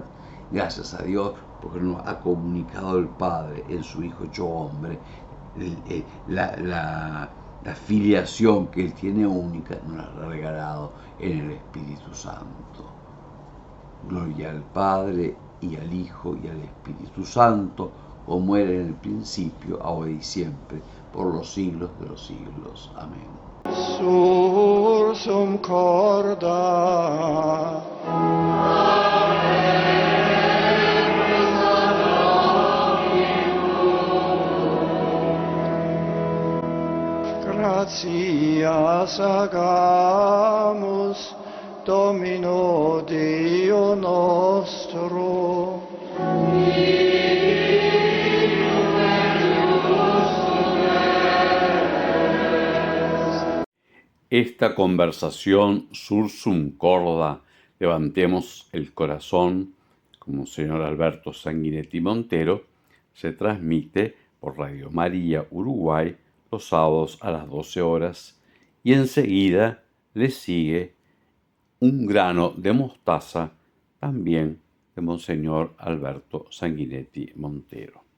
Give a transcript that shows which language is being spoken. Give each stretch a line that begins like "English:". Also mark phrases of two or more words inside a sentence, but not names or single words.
Spanish: Gracias a Dios porque nos ha comunicado el Padre en su Hijo hecho hombre, la filiación que Él tiene única, nos la ha regalado en el Espíritu Santo. Gloria al Padre y al Hijo y al Espíritu Santo, como era en el principio, ahora y siempre, por los siglos de los siglos. Amén.
Latin: Sursum corda. Gratias agamus Domino Deo nostro.
Spanish: Esta conversación
Latin: sursum corda,
Spanish: levantemos el corazón, como señor Alberto Sanguinetti Montero, se transmite por Radio María Uruguay los sábados a las 12 horas y enseguida le sigue Un grano de mostaza, también de Monseñor Alberto Sanguinetti Montero.